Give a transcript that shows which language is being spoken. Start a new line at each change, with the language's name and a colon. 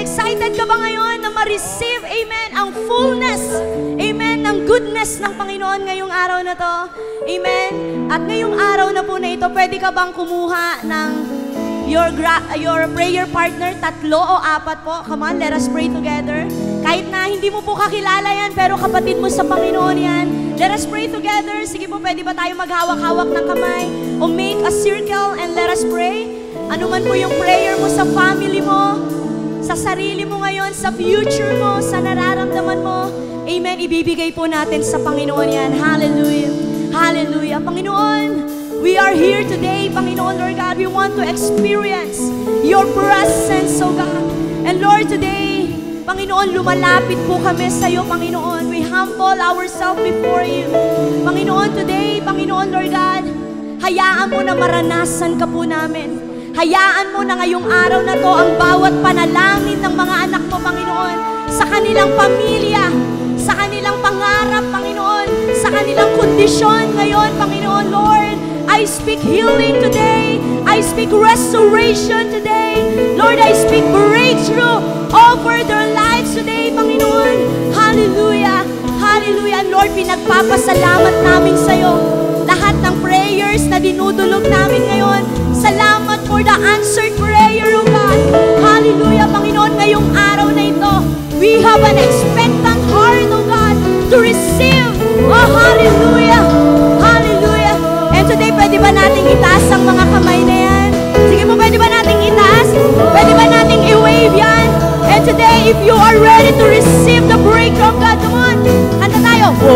Filipino: Excited ka ba ngayon na ma-receive, amen, ang fullness, amen, ng goodness ng Panginoon ngayong araw na to? Amen. At ngayong araw na po na ito, pwede ka bang kumuha ng
English: your prayer partner,
Filipino: 3 o 4 po?
English: Come on, let us pray together.
Filipino: Kahit na hindi mo po kakilala yan, pero kapatid mo sa Panginoon yan,
English: let us pray together.
Filipino: Sige po, pwede ba tayo maghawak-hawak ng kamay? O
English: make a circle and let us pray.
Filipino: Ano man po yung prayer mo sa family mo, sa sarili mo ngayon, sa future mo, sa nararamdaman mo, amen, ibibigay po natin sa Panginoon yan. Hallelujah. Hallelujah.
English: Panginoon, we are here today, Panginoon, Lord God. We want to experience your presence, oh God. And Lord, today,
Filipino: Panginoon, lumalapit po kami sa iyo, Panginoon.
English: We humble ourselves before you.
Filipino: Panginoon, today, Panginoon, Lord God, hayaan mo na maranasan ka po namin. Hayaan mo na ngayong araw na to ang bawat panalangin ng mga anak mo, Panginoon, sa kanilang pamilya, sa kanilang pangarap, Panginoon, sa kanilang kondisyon ngayon, Panginoon, Lord.
English: I speak healing today. I speak restoration today. Lord, I speak breakthrough over their lives today, Panginoon. Hallelujah. Hallelujah. And Lord,
Filipino: pinagpapasalamat namin sa iyo lahat ng prayers na dinudulog namin ngayon.
English: Salamat for the answered prayer, oh God. Hallelujah, Panginoon,
Filipino: ngayong araw na ito,
English: we have an expectant heart, oh God, to receive. Oh, hallelujah. Hallelujah. And today,
Filipino: pwede ba nating itaas ang mga kamay na yan? Sige po, pwede ba nating itaas? Pwede ba nating i-wave yan?
English: And today, if you are ready to receive the breakthrough of God, come on,
Filipino: kanta tayo.